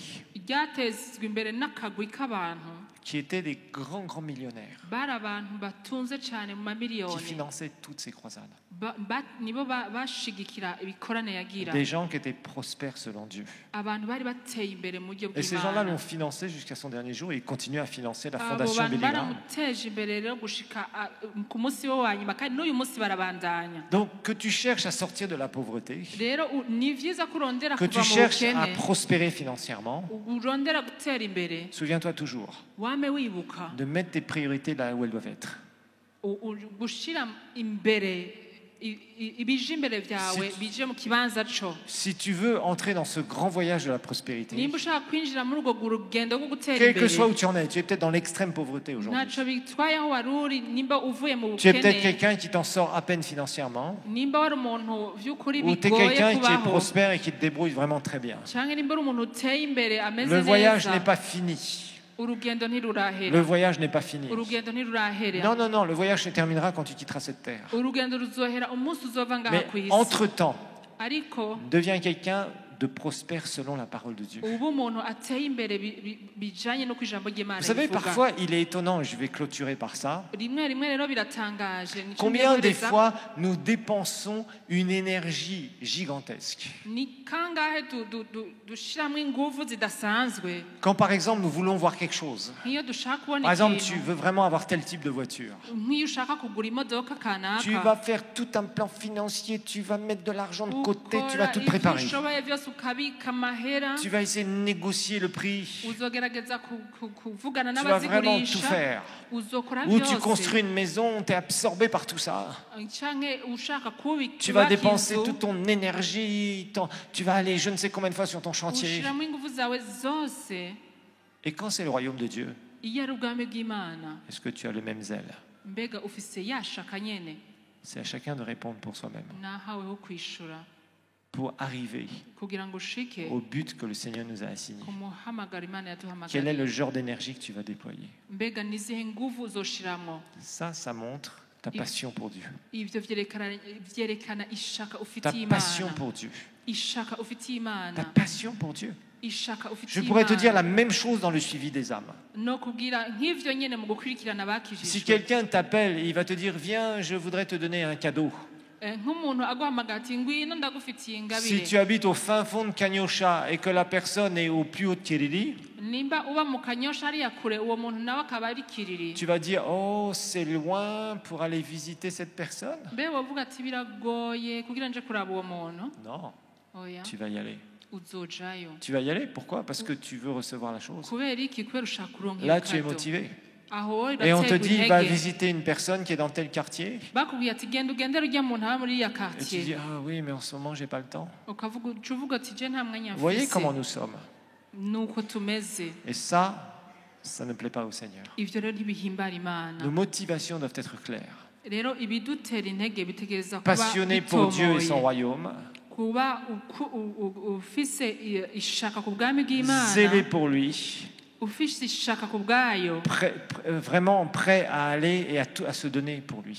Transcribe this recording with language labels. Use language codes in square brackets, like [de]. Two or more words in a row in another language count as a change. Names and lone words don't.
[rn] ryatezwe imbere n'akagwi k'abantu [fr] qui étaient des grands millionnaires, [rn] bari abantu batunze cyane mu [fr] qui [rn] mamiliyoni. [fr] finançaient toutes ces croisades. [rn] nibo bashigikira ibikorane yagira. [fr] Des gens qui étaient prospères selon Dieu. [rn] abantu bari bateye imbere mu buryo [fr] Et ces gens-là [rn] bw'Imana. [fr] l'ont financé jusqu'à son dernier jour et ils continuent à financer la [rn] abo [fr] fondation [rn] bantu [fr] Billy Graham. [rn] baramuteje imbere rero gushika ku munsi we wa nyuma, kandi n'uyu munsi barabandanya. [fr] Donc que tu cherches à sortir de la pauvreté, [rn] rero ni vyiza kurondera [fr] que tu [rn] kuva mu [fr] cherches à [rn] bukene, [fr] prospérer financièrement, [rn] urondera gutera imbere, [fr] souviens-toi toujours [rn] wame wibuka [fr] de mettre tes priorités là où elles doivent être. [rn] gushira imbere ibije imbere byawe bije mu kibanza co. [fr] Si tu veux entrer dans ce grand voyage de la prospérité, [rn] nimba ushaka kwinjira muri urwo rugendo rwo gutera [fr] quel que [rn] imbere, [fr] soit où tu en es, tu es peut-être dans l'extrême pauvreté aujourd'hui. [rn] ntaco bitwaye aho wari uri. Nimba uvuye mu [fr] Tu es peut-être [rn] bukene, [fr] quelqu'un qui t'en sort à peine financièrement, [rn] nimba wari umuntu vy'ukuri [fr] ou tu es [rn] bigoye [fr] quelqu'un qui est [rn] kubaho, [fr] prospère et qui te débrouille vraiment très bien. [rn] canke nimba uri umuntu uteye imbere ameze [fr] Le voyage [rn] neza, [fr] n'est pas fini. [rn] urugendo [fr] Le [rn] ntirurahera. [fr] voyage n'est pas fini. [rn] urugendo ntirurahera. [fr] Non, le voyage se terminera quand tu quitteras cette terre. [rn] urugendo ruzohera umunsi uzova ngaha [fr] Mais [rn] kw'isi. [fr] entre-temps, [rn] ariko [fr] deviens quelqu'un de prospère selon la parole de Dieu. [rn] ubu umuntu ateye imbere bijanye no kw'ijambo ry'Imana [fr] Vous savez, [rn] rivuga. [fr] parfois, il est étonnant, et je vais clôturer par ça, [rn] rimwe rimwe rero biratangaje. Nico [fr] combien des [rn] ngiye [fr] fois nous dépensons une énergie gigantesque. [rn] ni kangahe dushiramwo inguvu zidasanzwe [fr] Quand par exemple nous voulons voir quelque chose, [rn] nk'iyo dushaka kubona [fr] par exemple tu [rn] ikintu, [fr] veux vraiment avoir tel type de voiture, [rn] nk'iyo ushaka kugura imodoka [fr] tu [rn] kanaka, [fr] vas faire tout un plan financier, tu vas mettre de l'argent de côté, tu vas [rn] ukora [fr] tout [rn] ivyo [fr] préparer. [rn] ushoboye vyose ukabika amahera, [fr] Tu vas essayer de négocier le prix, [rn] uzogerageza kuvugana [fr] tu vas vraiment tout [rn] n'abazigurisha, [fr] faire. [rn] uzokora [fr] Ou tu [rn] vyose. [fr] construis une maison, tu es absorbé par tout ça. [rn] canke ushaka kubika [fr] Tu vas [rn] kubaka [fr] dépenser [rn] inzu, [fr] toute ton énergie, tu vas aller je ne sais combien de fois sur ton chantier. [rn] ushiramo inguvu zawe zose. [fr] Et quand c'est le royaume de Dieu, [rn] iyo ari ubwami bw'Imana [fr] Est-ce que tu as le même zèle? [rn] mbega ufise yashaka nyene [fr] C'est à chacun de répondre pour soi-même, [rn] nahaweho kwishura [fr] pour arriver [rn] kugira ngo ushike [fr] au but que le Seigneur nous a assigné. [rn] ku muhamagaro Imana [fr] Quel est [rn] yaduhamagariye [fr] le genre d'énergie que tu vas déployer? [rn] mbega nizihe nguvu uzoshiramwo [fr] Ça montre ta passion pour Dieu. [rn] ivyo vyerekana ishaka [fr] Ta [rn] ufitiye [fr] passion [rn] Imana [fr] pour Dieu. [rn] ishaka ufitiye [fr] Ta [rn] Imana [fr] passion pour Dieu. [rn] ishaka [fr] Je [rn] ufitiye [fr] pourrais te dire la [rn] Imana [fr] même chose dans le suivi des âmes. [rn] no kubwira nk'ivyo nyene mu gukurikirana [fr] Si [rn] abakijijwe [fr] quelqu'un t'appelle, il va te dire viens, je voudrais te donner un cadeau. [rn] nk'umuntu aguhamagara ati ngwino ndagufitiye [fr] Si [rn] ingabire [fr] tu habites au fin fond de Kanyosha et que la personne est au plus haut de Kiriri, [rn] nimba uba mu kanyosha hariya kure uwo muntu nawe akaba ari kiriri [fr] tu vas dire oh c'est loin pour aller visiter cette personne. [rn] mbe wovuga ati biragoye kugira nje kuraba uwo muntu [fr] Non, [rn] oya [fr] tu vas y aller. [rn] uzojayo [fr] Tu vas y aller, pourquoi? Parce que tu veux recevoir la chose. [rn] kubera iki kubera ushaka kuronka [fr] Là, tu es [rn] kado. [fr] motivé. [rn] aho [fr] Et on te [rn] uraterwa [fr] dit, va [rn] intege [fr] visiter une personne qui est dans tel quartier. [rn] bakubwiye ati genda ugendere ujya muntu aba muri iya [fr] Et tu [rn] quartier [fr] dis, ah oui, mais en ce moment, j'ai pas le temps. [rn] ukavuga uca uvuga ati je nta mwanya [fr] Vous voyez [rn] mfise [fr] comment nous sommes. [rn] nuko tumeze [fr] Et ça ne plaît pas au Seigneur. [rn] ivyo rero ntibihimbara Imana [fr] Nos motivations doivent être claires. [rn] rero ibidutera intege bitegereza kuba [fr] Passionnés pour Dieu et son [rn] bitomoye [fr] royaume, [rn] kuba ufise ishaka ku bwami bw'Imana [fr] zélés pour lui, [rn] ufise ishaka ku bwayo [fr] vraiment prêts à aller et à se donner pour lui.